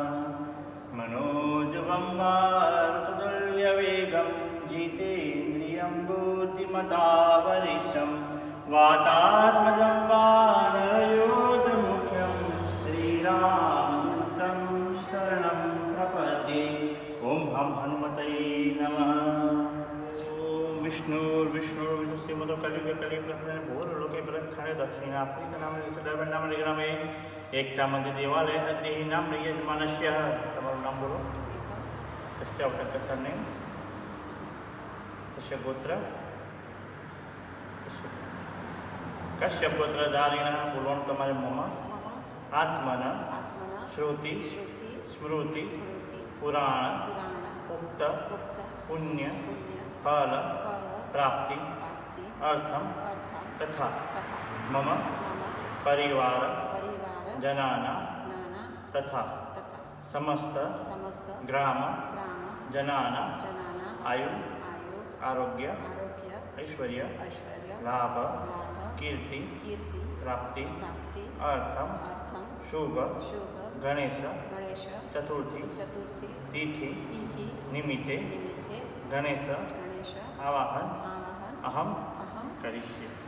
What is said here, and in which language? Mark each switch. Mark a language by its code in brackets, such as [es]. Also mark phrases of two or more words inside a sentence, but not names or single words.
[sa] मनोजवं मारुततुल्यवेगं जितेन्द्रियं बुद्धिमतावरिष्ठं वातात्मजं वानरयोधमुख्यं श्रीरामदूतं शरणं प्रपद्ये। ॐ हम हनुमतये नमः। ॐ विष्णुर्विष्णुर्विष्णुश्रीमदो कलियुगे कलिप्रसन्न भूर्लोके प्रदक्षिणे दक्षिणाफ्रिकनामे सदैवनामे ग्रामे एकतामध्ये देवालय अद्यहि नाम यजमानस्य [gu] તમારું નામ બોલો [sa] તસ્ય અવતક સરનેમ તસ્ય ગોત્ર કશ્યપ ગોત્રધારિણ [gu] બોલવાનું તમારે [sa] મોમાં આત્મન શ્રુતિ સ્મૃતિ પુરાણ ઉક્ત પુણ્ય ફલ પ્રાપ્તિ અર્થમ તથા મમ પરિવાર जनाना तथा समस्त ग्राम जनाना आयु आरोग्य ऐश्वर्य लाभ कीर्ति प्राप्ति अर्थम शुभ गणेश चतुर्थी तिथि निमित्ते गणेश आवाहन अहम करिष्ये।